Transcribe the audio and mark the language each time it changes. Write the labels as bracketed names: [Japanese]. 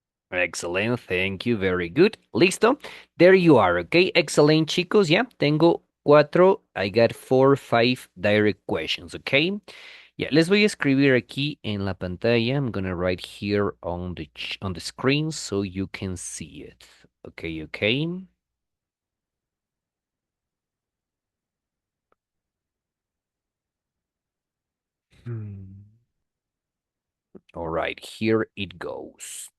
[English] Excellent, thank you, very good. [Spanish] Listo. [English] There you are, okay? Excellent, chicos. [Spanish] Ya, tengo cuatro. [English] I got 4, 5 direct questions, okay? [Spanish] Ya, les voy a escribir aquí en la pantalla. [English] I'm gonna write here on the screen so you can see it. Okay, okay. Hmm. All right, here it goes.